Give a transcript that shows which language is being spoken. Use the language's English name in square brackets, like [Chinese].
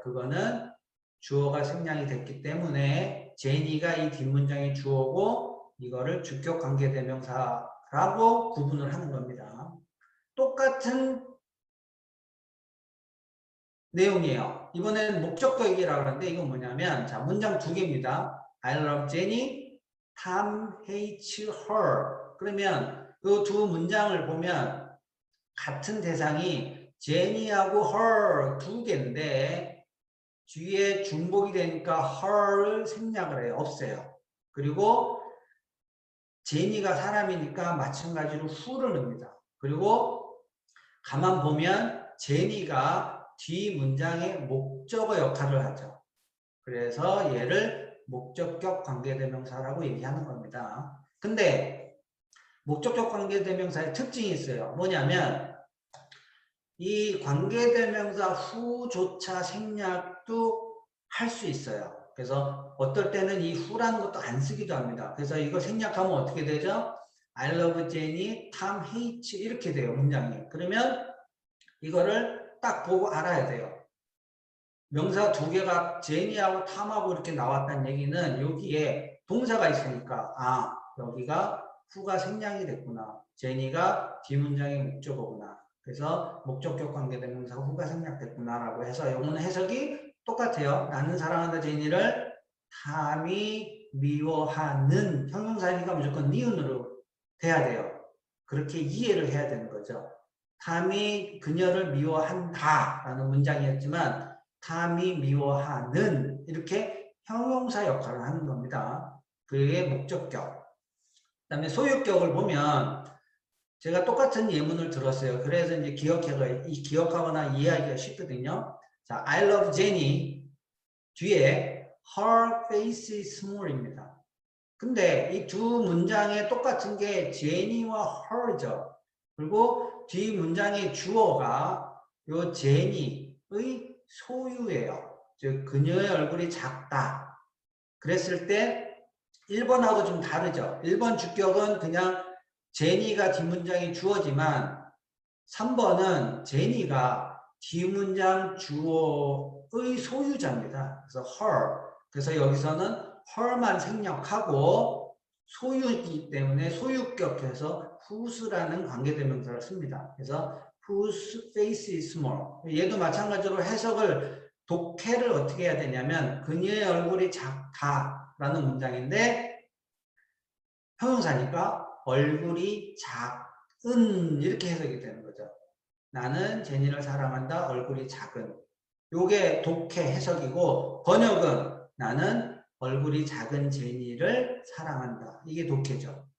[Korean] 그거는 주어가 생략이 됐기 때문에 제니가 이 뒷문장의 주어고 이거를 주격 관계대명사라고 구분을 하는 겁니다. 똑같은 내용이에요. 이번에는 목적어 얘기라고 하는데 이건 뭐냐면 자 문장 두 개입니다. [English] I love Jenny, Tom hates her. [Korean] 그러면 그 두 문장을 보면 같은 대상이 제니하고 her 두 개인데 뒤에 중복이 되니까 her를 생략을 해요. 없애요. 그리고 제니가 사람이니까 마찬가지로 who를 넣습니다. 그리고 가만 보면 제니가 뒤 문장의 목적어 역할을 하죠. 그래서 얘를 목적격 관계대명사라고 얘기하는 겁니다. 근데 목적격 관계대명사의 특징이 있어요. 뭐냐면 이 관계대명사 후조차 생략도 할 수 있어요. 그래서 어떨 때는 이 후라는 것도 안 쓰기도 합니다. 그래서 이거 생략하면 어떻게 되죠? [English] I love Jenny, Tom hates [Korean] 이렇게 돼요. 문장이. 그러면 이거를 딱 보고 알아야 돼요. 명사 두 개가 제니하고 탐하고 이렇게 나왔다는 얘기는 여기에 동사가 있으니까 아 여기가 후가 생략이 됐구나. 제니가 뒷문장의 목적어구나. 그래서 목적격 관계대명사 후가 생략됐구나라고 해서 이거는 해석이 똑같아요. 나는 사랑한다 제니를 탐이 미워하는 형용사니까 무조건 니은으로 돼야 돼요. 그렇게 이해를 해야 되는 거죠. 탐이 그녀를 미워한다라는 문장이었지만 탐이 미워하는 이렇게 형용사 역할을 하는 겁니다. 그게 목적격. 그 다음에 소유격을 보면 제가 똑같은 예문을 들었어요. 그래서 이제 기억하거나 이해하기가 쉽거든요. [English] 자, I love Jenny [Korean] 뒤에 [English] her face is small입니다. [Korean] 근데 이 두 문장에 똑같은 게 제니와 her죠. 그리고 뒤 문장의 주어가 요 제니의 소유예요. 즉 그녀의 얼굴이 작다. 그랬을 때 1번하고 좀 다르죠. 1번 주격은 그냥 제니가 뒷문장이 주어지만 3번은 제니가 뒷문장 주어의 소유자입니다. 그래서 her. 그래서 여기서는 her만 생략하고 소유이기 때문에 소유격해서 whose라는 관계대명사를 씁니다. 그래서 [English] whose face is small. [Korean] 얘도 마찬가지로 해석을 독해를 어떻게 해야 되냐면 그녀의 얼굴이 작다라는 문장인데 형용사니까 얼굴이 작은 이렇게 해석이 되는 거죠. 나는 제니를 사랑한다. 얼굴이 작은. 요게 독해 해석이고 번역은 나는 얼굴이 작은 제니를 사랑한다. 이게 독해죠.